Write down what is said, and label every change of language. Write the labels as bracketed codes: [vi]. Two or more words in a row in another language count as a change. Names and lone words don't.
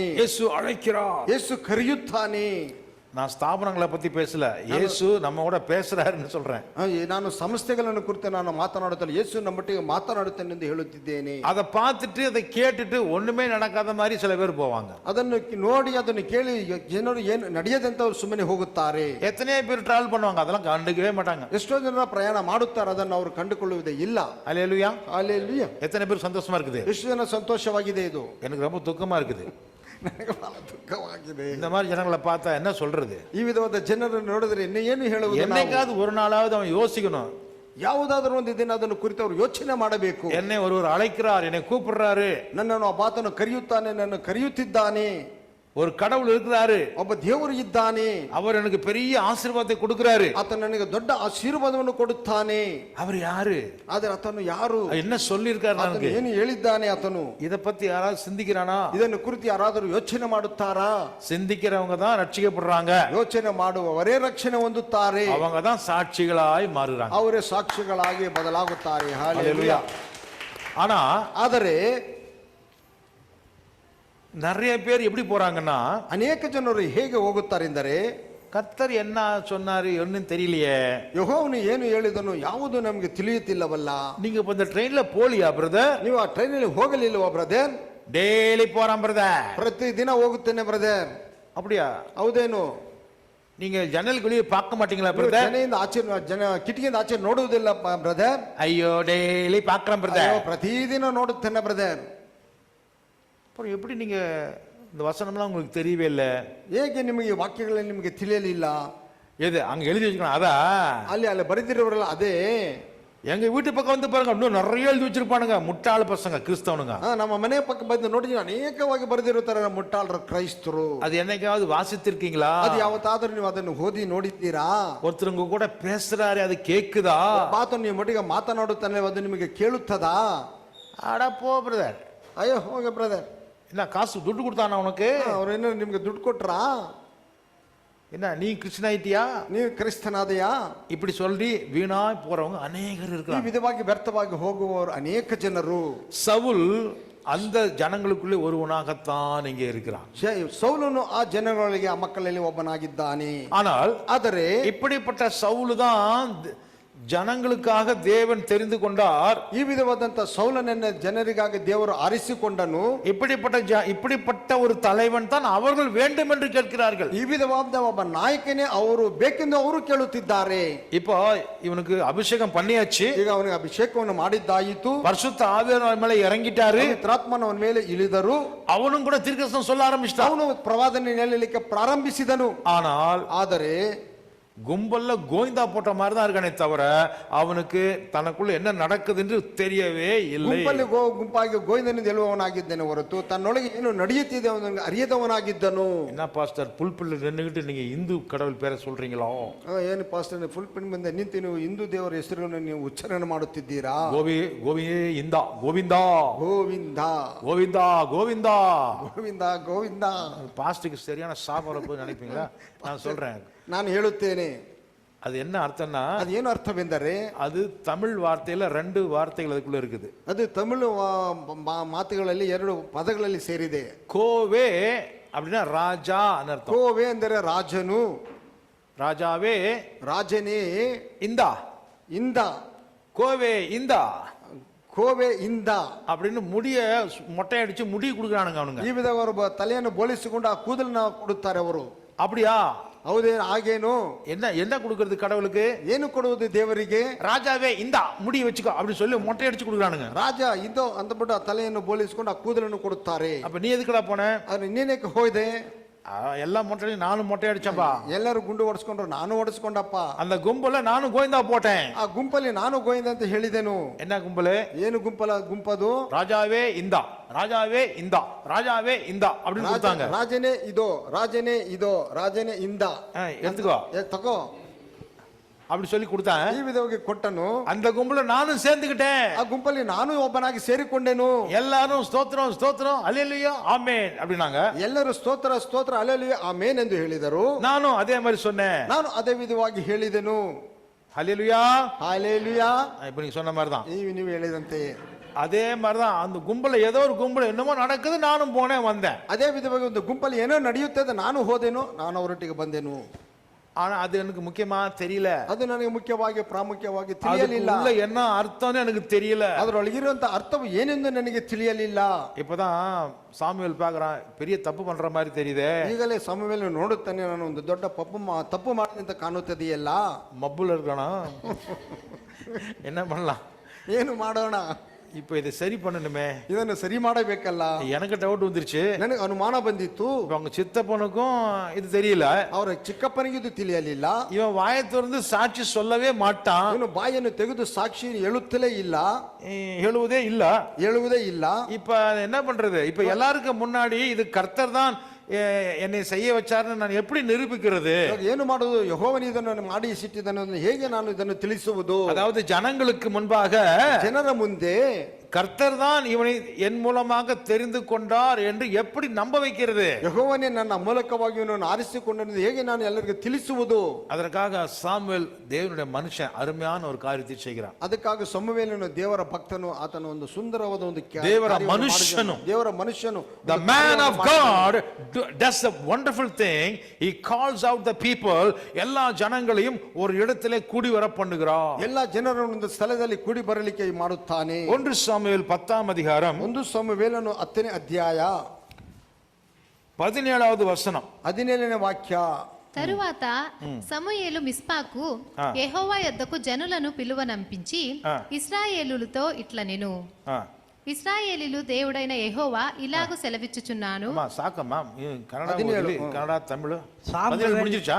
[ta] ಯೇಸು அழைக்கிறார், [kn] ಯೇಸು ಕರೆಯುತ್ತಾನೆ. [ta] நான் ஸ்தாபனங்களை பத்தி பேசல, இயேசு நம்ம கூட பேசுறாருன்னு சொல்றேன். [kn] ನಾನು ಸಂಸ್ಥೆಗಳನ್ನು ಕುರಿತು ನಾನು ಮಾತನಾಡುತ್ತೇನೆ, ಯೇಸು ನಮ್ಮೊಟ್ಟಿಗೆ ಮಾತನಾಡುತ್ತೇನೆ ಎಂದು ಹೇಳುತ್ತಿದ್ದೇನೆ. [ta] அதை பார்த்துட்டு அதை கேட்டுட்டு ஒண்ணுமே நடக்காத மாதிரி சில பேர் போவாங்க. [kn] ಅದನ್ನು ನೋಡಿ ಅದನ್ನು ಕೇಳಿ ಜನರು ಏನು ನಡೆಯದಂತವ್ರು ಸುಮ್ಮನೆ ಹೋಗುತ್ತಾರೆ. [ta] எத்தனையோ பேர் டிராவல் பண்ணுவாங்க, அதெல்லாம் கண்டுக்கவே மாட்டாங்க. [kn] ಎಷ್ಟೋ ಜನರ ಪ್ರಯಾಣ ಮಾಡುತ್ತಾರೆ, ಅದನ್ನು ಅವರು ಕಂಡುಕೊಳ್ಳುವುದೇ ಇಲ್ಲ. [ta] அல்லேலூயா. [kn] ಹಲ್ಲೆಲೂಯಾ. [ta] எத்தனை பேர் சந்தோஷமா இருக்குது? [kn] ಎಷ್ಟು ಜನ ಸಂತೋಷವಾಗಿದೆ ಇದು? [ta] எனக்கு ரொம்ப துக்கமா இருக்குது. [kn] ನನಗೆ ಬಹಳ ದುಃಖವಾಗಿದೆ. [ta] இந்த மாதிரி ஜனங்களை பார்த்தா என்ன சொல்றது? [kn] ಈ ವಿಧವಾದ ಜನರನ್ನು ನೋಡಿದ್ರೆ ಏನು ಹೇಳುವುದು? [ta] என்னைக்காவது ஒரு நாளாவது அவன் யோசிக்கணும். [kn] ಯಾವುದಾದ್ರೂ ಒಂದು ದಿನ ಅದನ್ನು ಕುರಿತು ಅವರು ಯೋಚನೆ ಮಾಡಬೇಕು. [ta] என்னை ஒருவர் அழைக்கிறார், என்னை கூப்பிடுறாரு, [kn] ನನ್ನನ್ನು ಆತನು ಕರೆಯುತ್ತಾನೆ, ನನ್ನ ಕರೆಯುತ್ತಿದ್ದಾನೆ. [ta] ஒரு கடவுள் இருக்கிறாரு, [kn] ಒಬ್ಬ ದೇವರು ಇದ್ದಾನೆ, [ta] அவர் எனக்கு பெரிய ஆசீர்வாதத்தை கொடுக்கிறாரு, [kn] ಆತನು ನನಗೆ ದೊಡ್ಡ ಆಶೀರ್ವಾದವನ್ನು ಕೊಡುತ್ತಾನೆ. [ta] அவர் யாரு? [kn] ಆದರೆ ಆತನು ಯಾರು? [ta] என்ன சொல்லியிருக்காரு? [kn] ಆತನು ಏನು ಹೇಳಿದ್ದಾನೆ? ಆತನು [ta] இத பத்தி யாராவது சிந்திக்கிறானா? [kn] ಇದನ್ನು ಕುರಿತು ಯಾರಾದರೂ ಯೋಚನೆ ಮಾಡುತ್ತಾರಾ? [ta] சிந்திக்கிறவங்க தான் ரட்சிக்கப்படுறாங்க. [kn] ಯೋಚನೆ ಮಾಡುವವರೇ ರಕ್ಷಣೆ ಹೊಂದುತ್ತಾರೆ. [ta] அவங்க தான் சாட்சிகளாய் மாறுறாங்க. [kn] ಅವರೇ ಸಾಕ್ಷಿಗಳಾಗಿ ಬದಲಾಗುತ್ತಾರೆ. [ta] ஹல்லேலூயா. ஆனா [kn] ಆದರೆ [ta] நிறைய பேர் எப்படி போறாங்கன்னா, [kn] ಅನೇಕ ಜನರು ಹೇಗೆ ಹೋಗುತ್ತಾರೆ ಎಂದರೆ, [ta] கர்த்தர் என்ன சொன்னாரு என்னன்னு தெரியலையே, [kn] ಯೆಹೋವನು ಏನು ಹೇಳಿದನು ಯಾವುದು ನಮಗೆ ತಿಳಿಯುತ್ತಿಲ್ಲವಲ್ಲ. [ta] நீங்க இப்ப இந்த ட்ரெயின்ல போலியா பிரதர்? [kn] ನೀವು ಆ ಟ್ರೈನಲ್ಲಿ ಹೋಗಲಿಲ್ಲವಾ ಬ್ರದರ್? [ta] டெய்லி போறான் பிரதர். [kn] ಪ್ರತಿ ದಿನ ಹೋಗುತ್ತೇನೆ ಬ್ರದರ್. [ta] அப்படியா? [kn] ಹೌದೇನು? [ta] நீங்க ஜன்னல் வெளியே பார்க்க மாட்டீங்களா பிரதர்? [kn] ಜನೆಯಿಂದ ಆಚೆ ಕಿಟಕಿಯಿಂದ ಆಚೆ ನೋಡುವುದಿಲ್ಲ ಬ್ರದರ್? [ta] ஐயோ டெய்லி பார்க்கறேன் பிரதர். [kn] ಪ್ರತಿದಿನ ನೋಡುತ್ತೇನೆ ಬ್ರದರ್. [ta] அப்புறம் எப்படி நீங்க இந்த வசனம்லாம் உங்களுக்கு தெரியவே இல்லை? [kn] ಹೇಗೆ ನಿಮಗೆ ವಾಕ್ಯಗಳಲ್ಲಿ ನಿಮಗೆ ತಿಳಿಯಲಿಲ್ಲ? [ta] எது அங்க எழுதி வச்சுக்கணும்? அதா [kn] ಅಲ್ಲಿ ಬರೆದಿರೋರಲ್ಲ ಅದೇ. [ta] எங்க வீட்டு பக்கம் வந்து பாருங்க, இன்னும் நிறைய எழுதி வச்சிருப்பானுங்க, முட்டாள் பசங்க கிறிஸ்தவனுங்க. [kn] ನಮ್ಮ ಮನೆ ಪಕ್ಕ ಬಂದು ನೋಡಿ ಅನೇಕವಾಗಿ ಬರೆದಿರುತ್ತಾರೆ ಮುಟ್ಟಾಳರ ಕ್ರೈಸ್ತರು. [ta] அது என்னைக்காவது வாசித்திருக்கீங்களா? [kn] ಅದು ಯಾವತ್ತಾದ್ರೂ ನೀವು ಅದನ್ನು ಓದಿ ನೋಡಿದ್ದೀರಾ? [ta] ஒருத்தருங்க கூட பேசுறாரு, அது கேக்குதா? [kn] ಮಾತು ನೀವು ಒಟ್ಟಿಗೆ ಮಾತನಾಡುತ್ತಾನೆ, ಅದು ನಿಮಗೆ ಕೇಳುತ್ತದಾ? [ta] அட போ பிரதர். [kn] ಅಯ್ಯೋ ಹೋಗ ಬ್ರದರ್. [ta] என்ன காசு துட்டு கொடுத்தானா உனக்கு? [kn] ಅವ್ರೇನು ನಿಮ್ಗೆ ದುಡ್ಡು ಕೊಟ್ರಾ? [ta] என்ன நீ கிறிஸ்டியன் ஆயிட்டியா? [kn] ನೀವು ಕ್ರಿಸ್ತನಾದೆಯಾ? [ta] இப்படி சொல்லி வீணாய் போறவங்க அநேகர் [kn] ಈ [ta] இருக்காங்க. [kn] ವಿಧವಾಗಿ ವ್ಯರ್ಥವಾಗಿ ಹೋಗುವವರು ಅನೇಕ ಜನರು. [ta] சவுல் அந்த ஜனங்களுக்குள்ளே ஒருவனாகத்தான் இங்கே இருக்கிறான். [kn] ಸೌಲನು ಆ ಜನಗಳಿಗೆ ಆ ಮಕ್ಕಳಲ್ಲಿ ಒಬ್ಬನಾಗಿದ್ದಾನೆ. [ta] ஆனால் [kn] ಆದರೆ [ta] இப்படிப்பட்ட சவுல் தான் ஜனங்களுக்காக தேவன் தெரிந்து கொண்டார். [kn] ಈ ವಿಧವಾದಂತ ಸೌಲನನ್ನ ಜನರಿಗಾಗಿ ದೇವರು ಆರಿಸಿಕೊಂಡನು. [ta] இப்படிப்பட்ட ஒரு தலைவன் தான் அவர்கள் வேண்டும் என்று கேட்கிறார்கள். [kn] ಈ ವಿಧವಾದ ಒಬ್ಬ ನಾಯಕನೇ ಅವರು ಬೇಕೆಂದು ಅವರು ಕೇಳುತ್ತಿದ್ದಾರೆ. [ta] இப்போ இவனுக்கு அபிஷேகம் பண்ணியாச்சு, [kn] ಈಗ ಅವನಿಗೆ ಅಭಿಷೇಕವನ್ನು ಮಾಡಿದ್ದಾಯಿತು, [ta] பரிசுத்த ஆவியானவர் மேல இறங்கிட்டாரு, [kn] ಪವಿತ್ರಾತ್ಮನ ಮೇಲೆ ಇಳಿದರು, [ta] அவனும் கூட தீர்க்கதரிசனம் சொல்ல ஆரம்பிச்சிட்டான், [kn] ಅವನು ಪ್ರವಾದನೆ ಹೇಳಲಿಕ್ಕೆ ಪ್ರಾರಂಭಿಸಿದನು. [ta] ಆದರೆ கும்பல்ல கோவிந்தா போட்ட மாதிரி தான் இருக்கானே தவிர அவனுக்கு தனக்குள்ள என்ன நடக்குது என்று தெரியவே இல்லை. [kn] ಗುಂಪಲ್ಲಿ ಗುಂಪಾಗಿ ಗೋವಿಂದನಿಂದ ಹೇಳುವವನಾಗಿದ್ದೇನೆ ಹೊರತು ತನ್ನೊಳಗೆ ಏನು ನಡೆಯುತ್ತಿದೆ ಅವನಿಗೆ ಅರಿಯದವನಾಗಿದ್ದನು. [ta] என்ன பாஸ்டர் புல்பில் நின்னுகிட்டு நீங்க இந்து கடவுள் பேரை சொல்றீங்களோ? [kn] ಏನು ಪಾಸ್ಟರ್ ಫುಲ್ ಪಿನ್ ಮುಂದೆ ನಿಂತು ನೀವು ಹಿಂದೂ ದೇವರ ಹೆಸರನ್ನು ನೀವು ಉಚ್ಚಾರಣೆ ಮಾಡುತ್ತಿದ್ದೀರಾ? ಗೋವಿಂದ ಗೋವಿಂದ ಗೋವಿಂದ ಗೋವಿಂದ ಗೋವಿಂದ ಗೋವಿಂದ ಗೋವಿಂದ. [ta] பாஸ்டருக்கு சரியான சாபம் நினைப்பீங்களா? நான் சொல்றேன், [kn] ನಾನು ಹೇಳುತ್ತೇನೆ. [ta] அது என்ன அர்த்தம்னா, [kn] அது ಏನು ಅರ್ಥವೆಂದರೆ, [ta] அது தமிழ் வார்த்தையில ரெண்டு வார்த்தைகள் அதுக்குள்ள இருக்குது. [kn] ಅದು ತಮಿಳು ಮಾತುಗಳಲ್ಲಿ ಎರಡು ಪದಗಳಲ್ಲಿ ಸೇರಿದೆ. [ta] கோவே அப்படின்னா ராஜா அர்த்தம். [kn] ಕೋವೆ ಅಂದರೆ ರಾಜನು, [ta] ராஜாவே, [kn] ರಾಜನೇ, [ta] இந்தா [kn] ಇಂದ, [ta] கோவே இந்தா, [kn] ಕೋವೆ ಇಂದ [ta] அப்படின்னு முடிய மொட்டை அடிச்சு முடி கொடுக்குறானுங்க அவனுங்க. [kn] ಈ ವಿಧ ಅವರು ತಲೆಯನ್ನು ಬೋಳಿಸಿಕೊಂಡು ಆ ಕೂದಲನ್ನ ಕೊಡುತ್ತಾರೆ ಅವರು. [ta] அப்படியா? [kn] ಹೌದೇ? ಹಾಗೇನು? [ta] என்ன என்ன கொடுக்கறது கடவுளுக்கு? [kn] ಏನು ಕೊಡುವುದು ದೇವರಿಗೆ? [ta] ராஜாவே இந்தா முடி வச்சுக்கோ அப்படி சொல்லி மொட்டை அடிச்சு கொடுக்குறானுங்க. [kn] ರಾಜ ಇದು ಅಂದ್ಬಿಟ್ಟು ಆ ತಲೆಯನ್ನು ಬೋಳಿಸಿಕೊಂಡು ಆ ಕೂದಲನ್ನು ಕೊಡುತ್ತಾರೆ. [ta] அப்ப நீ ಎದಕ್ಕடா போன? [kn] ಆದ್ರೆ ನೀನೇಕೆ ಹೋಯ್ದೆ? [ta] எல்லா மொட்டை நானும் மொட்டை அடிச்சப்பா. [kn] ಎಲ್ಲರೂ ಗುಂಡು ಹೊಡೆಸ್ಕೊಂಡ್ರು, ನಾನು ಹೊಡೆಸ್ಕೊಂಡಪ್ಪ. [ta] அந்த கும்பல நானும் கோவிந்தா போட்டேன். [kn] ಆ ಗುಂಪಲ್ಲಿ ನಾನು ಗೋವಿಂದ ಅಂತ ಹೇಳಿದೆನು. [ta] என்ன கும்பಲು? [kn] ಏನು ಗುಂಪದು? [ta] ராஜாவே இந்தா, ராஜாவே இந்தா, ராஜாவே இந்தா அப்படின்னு கொடுத்தாங்க. [kn] ರಾಜನೇ ಇದೋ, ರಾಜನೇ ಇದೋ, ರಾಜನೇ ಇಂದ [ta] எடுத்துக்கோ [kn] ತಗೋ [ta] அப்படி சொல்லி கொடுத்தாங்க. [kn] ಈ ವಿಧವಾಗಿ ಕೊಟ್ಟನು. [ta] அந்த கும்பல நானும் சேர்ந்துக்கிட்டேன். [kn] ಆ ಗುಂಪಲ್ಲಿ ನಾನು ಒಬ್ಬನಾಗಿ ಸೇರಿಕೊಂಡೆನು. [ta] எல்லாரும் ஸ்தோத்திரம் ஸ்தோத்திரம் அல்லேலூயா ஆமென் அப்படினாங்க. [kn] ಎಲ್ಲರೂ ಸ್ತೋತ್ರ ಸ್ತೋತ್ರ அல்லேலೂயா ಆಮೆನ್ ಎಂದು ಹೇಳಿದರು. [ta] நானும் அதே மாதிரி சொன்னேன். [kn] ನಾನು ಅದೇ ವಿಧವಾಗಿ ಹೇಳಿದೆನು. [ta] அல்லேலூயா ஹalleluya. இப்போ நீங்க சொன்ன மாதிரி தான். [kn] ನೀವು ಹೇಳಿದಂತೆ [ta] அதே மாதிரிதான் அந்த கும்பல ஏதோ ஒரு கும்பல் என்னமோ நடக்குது, நானும் போனேன் வந்தேன். [kn] ಅದೇ ವಿಧವಾಗಿ ಒಂದು ಗುಂಪಲ್ಲಿ ಏನೋ ನಡೆಯುತ್ತದೆ, ನಾನು ಹೋದೆನು, ನಾನು ಅವರೊಟ್ಟಿಗೆ ಬಂದೆನು. [ta] ஆனா அது எனக்கு முக்கியமா தெரியல, [kn] ಅದು ನನಗೆ ಮುಖ್ಯವಾಗಿ ಪ್ರಾಮುಖ್ಯವಾಗಿ ತಿಳಿಯಲಿಲ್ಲ. [ta] அதுக்குள்ள என்ன அர்த்தம்னு எனக்கு தெரியல, [kn] ಅದರೊಳಗಿರುವಂತ ಅರ್ಥವು ಏನೆಂದು ನನಗೆ ತಿಳಿಯಲಿಲ್ಲ. [ta] இப்பதான் சாமுவேல் பார்க்கறான், பெரிய தப்பு பண்ற மாதிரி தெரியுதே. [kn] ಈಗಲೇ ಸಮುವೇಲ ನೋಡುತ್ತಾನೆ, ನಾನು ಒಂದು ದೊಡ್ಡ ತಪ್ಪು ಮಾಡಿದಂತ ಕಾಣುತ್ತದೆಯಲ್ಲ. [ta] மப்புல இருக்கணும், என்ன பண்ணலாம், [kn] ಏನು ಮಾಡೋಣ, [ta] இப்ப இதை சரி பண்ணணுமே, [kn] ಇದನ್ನು ಸರಿ ಮಾಡಬೇಕಲ್ಲ. [ta] எனக்கு டவுட் வந்துருச்சு, [kn] ನನಗೆ ಅನುಮಾನ ಬಂದಿತ್ತು. [ta] அவங்க சித்தப்பனுக்கும் இது தெரியல, [kn] ಅವರ ಚಿಕ್ಕಪ್ಪನಿಗೆ ಇದು ತಿಳಿಯಲಿಲ್ಲ. [ta] இவன் வாயை திறந்து சாட்சி சொல்லவே மாட்டான், [kn] ಇವನು ಬಾಯನ್ನು ತೆಗೆದು ಸಾಕ್ಷಿ ಹೇಳುತ್ತಲೇ ಇಲ್ಲ, ಹೇಳುವುதே ಹೇಳುವುದೇ ಇಲ್ಲ. [ta] இப்ப என்ன பண்றது, இப்ப எல்லாருக்கும் முன்னாடி இது கர்த்தர் தான் என்னை செய்ய வச்சாருன்னு நான் எப்படி நிரூபிக்கிறது? [kn] ಏನು ಮಾಡುವುದು, ಯೆಹೋವನು ಇದನ್ನು ಮಾಡಿಸಿಟ್ಟಿದ್ದನು, ಹೇಗೆ ನಾನು ಇದನ್ನು ತಿಳಿಸುವುದು? [ta] அதாவது ஜனங்களுக்கு முன்பாக, [kn] ಜನರ ಮುಂದೆ [ta] கர்த்தர் தான் இவனை என் மூலமாக தெரிந்து கொண்டார் என்று எப்படி நம்ப வைக்கிறது? [kn] ಯೆಹೋವನೇ ನನ್ನ ಮೂಲಕವಾಗಿ ಇವನನ್ನು ಆರಿಸಿಕೊಂಡನು, ಹೇಗೆ ನಾನು ಎಲ್ಲರಿಗೂ ತಿಳಿಸುವುದು? [ta] அதற்காக சாமுவேல் தேவனுடைய மனுஷன் அருமையான ஒரு காரியத்தை செய்கிறான். [kn] ಅದಕ್ಕಾಗಿ ಸಮುವೇಲನು ದೇವರ ಭಕ್ತನು, ಆತನ ಒಂದು ಸುಂದರವಾದ ಒಂದು ದೇವರ ಮನುಷ್ಯನು, ದೇವರ ಮನುಷ್ಯನು, [en] the man of God does a wonderful thing. He calls out the people, [ta] எல்லா ஜனங்களையும் ஒரு இடத்திலே கூடி வர பண்ணுகிறார், [kn] ಎಲ್ಲ ಜನರನ್ನು ಒಂದು ಸ್ಥಳದಲ್ಲಿ ಕೂಡಿ ಬರಲಿಕ್ಕೆ ಮಾಡುತ್ತಾನೆ. [ta] 1 சாமுவேல் 10ஆம் அதிகாரம் [kn] 1 ಸಮುವೇಲನು 10ನೇ ಅಧ್ಯಾಯ [ta] 17வது వచనం [kn] 17ನೇ ವಾಕ್ಯ. [te] తరువాత సమూయేలు మిస్పాకు యెహోవా యొద్దకు జనులను పిలువనంపించి ఇశ్రాయేలులతో ఇట్లనెను, ఇశ్రాయేలీలు దేవుడైన యెహోవా ఇలాగు సెలవిచ్చుచున్నాను. [kn] ಸಾಕಮ್ಮ, ಕನ್ನಡ ತಮಿಳು 17 முடிஞ்சிருச்சா?